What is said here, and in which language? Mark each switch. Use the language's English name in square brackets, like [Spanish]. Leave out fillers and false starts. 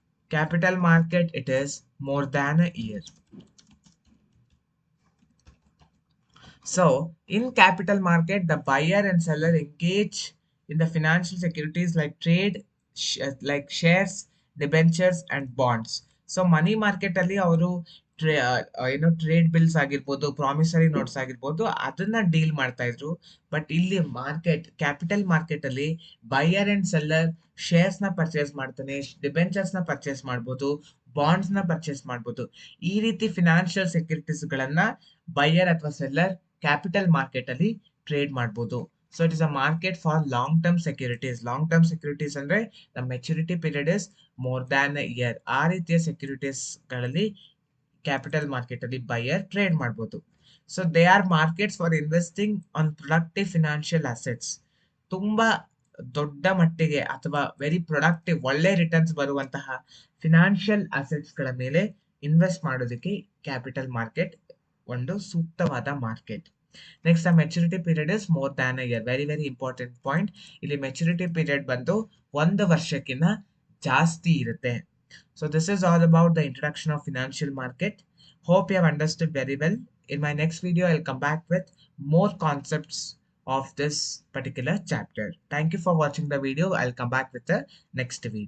[English] Capital market, it is more than a year. So in capital market, the buyer and seller engage in the financial securities like trade, like shares, debentures and bonds. [Kannada] So money market ಅಲ್ಲಿ ಅವರು ಏನೋ trade bills ಆಗಿರ್ಬೋದು, promissory notes ಆಗಿರ್ಬೋದು, ಅದನ್ನ deal ಮಾಡ್ತಾ ಇದ್ರು. But ಇಲ್ಲಿ market, capital market ಅಲ್ಲಿ ಬೈಯರ್ ಅಂಡ್ ಸೆಲ್ಲರ್ ಶೇರ್ಸ್ ನ ಪರ್ಚೇಸ್ ಮಾಡ್ತಾನೆ, ಡಿಬೆಂಚರ್ಸ್ ನ ಪರ್ಚೇಸ್ ಮಾಡ್ಬೋದು, ಬಾಂಡ್ಸ್ ನ ಪರ್ಚೇಸ್ ಮಾಡ್ಬೋದು. ಈ ರೀತಿ ಫಿನಾನ್ಷಿಯಲ್ ಸೆಕ್ಯೂರಿಟೀಸ್ ಗಳನ್ನ ಬೈಯರ್ ಅಥವಾ ಸೆಲ್ಲರ್ ಕ್ಯಾಪಿಟಲ್ ಮಾರ್ಕೆಟ್ ಅಲ್ಲಿ ಟ್ರೇಡ್ ಮಾಡ್ಬೋದು. [English] So it is a market for long term securities. Long term securities ಅಂದ್ರೆ the maturity period is more than a year. [Kannada] ಆ ರೀತಿಯ ಸೆಕ್ಯೂರಿಟೀಸ್ ಗಳಲ್ಲಿ ಕ್ಯಾಪಿಟಲ್ ಮಾರ್ಕೆಟ್ ಅಲ್ಲಿ ಬೈಯರ್ ಟ್ರೇಡ್ ಮಾಡ್ಬೋದು. [English] So they are markets for investing on productive financial assets. [Kannada] ತುಂಬಾ ದೊಡ್ಡ ಮಟ್ಟಿಗೆ ಅಥವಾ [English] very productive, [Kannada] ಒಳ್ಳೆ ರಿಟರ್ನ್ಸ್ ಬರುವಂತಹ ಫಿನಾನ್ಷಿಯಲ್ ಅಸೆಟ್ಸ್ ಗಳ ಮೇಲೆ ಇನ್ವೆಸ್ಟ್ ಮಾಡೋದಕ್ಕೆ ಕ್ಯಾಪಿಟಲ್ ಮಾರ್ಕೆಟ್ ಒಂದು ಸೂಕ್ತವಾದ market. [English] Next maturity period is more than a year. Very very important point. [Kannada] ಇಲ್ಲಿ ಮೆಚುರಿಟಿ ಪೀರಿಯಡ್ ಬಂದು 1 ವರ್ಷಕ್ಕಿಂತ ಜಾಸ್ತಿ ಇರುತ್ತೆ. [English] So this is all about the introduction of financial market. Hope you have understood very well. In my next video, I'll come back with more concepts of this particular chapter. Thank you for watching the video. I'll come back with the next video.